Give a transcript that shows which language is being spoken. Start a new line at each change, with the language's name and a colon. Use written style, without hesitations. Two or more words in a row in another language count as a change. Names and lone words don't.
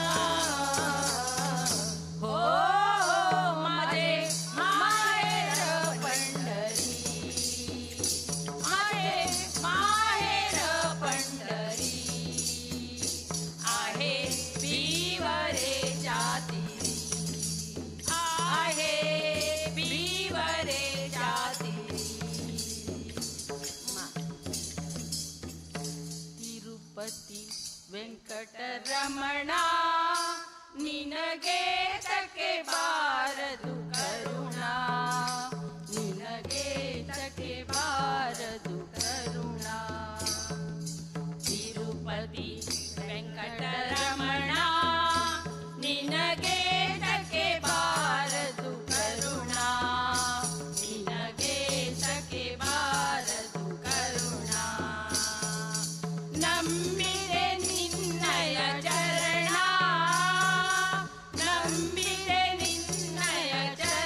Marathi: हो माझे माहेर पंढरी माझे माहेर पंढरी आहे बिवरेच्या तीरी आहे बिवरेच्या तीरी
Kannada: तिरुपति ವೆಂಕಟರಮಣ ನಿನಗೆ ತಕ್ಕೆ ಬಾರದು ಕರುಣ ನಿನಗೆ ತಕ್ಕೆ ಬಾರದು ಕರುಣ ತಿರುಪತಿ ವೆಂಕಟರಮಣ ನಿನಗೆ ತಕ್ಕೆ ಬಾರದು ಕರುಣ ನಿನಗೆ ತಕ್ಕೆ ಬಾರದು ಕರುಣ ನಂಬಿರೆ ನಿನ್ನಯ ಚರಣ ನಂಬಿರೆ ನಿನ್ನಯ